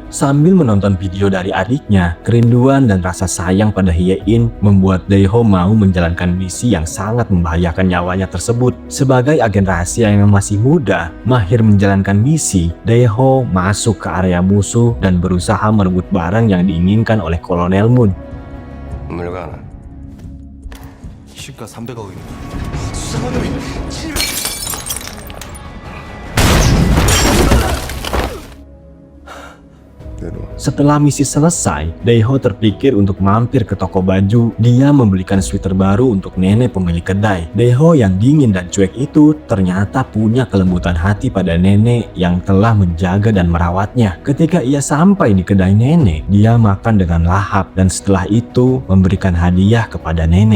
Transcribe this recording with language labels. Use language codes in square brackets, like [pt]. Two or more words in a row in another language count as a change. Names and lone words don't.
[id] Sambil menonton video dari adiknya, kerinduan dan rasa sayang pada Hye-in membuat Dae-ho mau menjalankan misi yang sangat membahayakan nyawanya tersebut. Sebagai agen rahasia yang masih muda, mahir menjalankan misi, Dae-ho masuk ke area musuh dan berusaha merebut barang yang diinginkan oleh Kolonel Moon. [ko] 물건 시가 300억입니다. 내놓아. [id] Setelah misi selesai, Dae-ho terpikir untuk mampir ke toko baju. Dia membelikan sweater baru untuk nenek pemilik kedai. Dae-ho yang dingin dan cuek itu ternyata punya kelembutan hati pada nenek yang telah menjaga dan merawatnya. Ketika ia sampai di kedai nenek, dia makan dengan lahap dan setelah itu memberikan hadiah kepada nenek.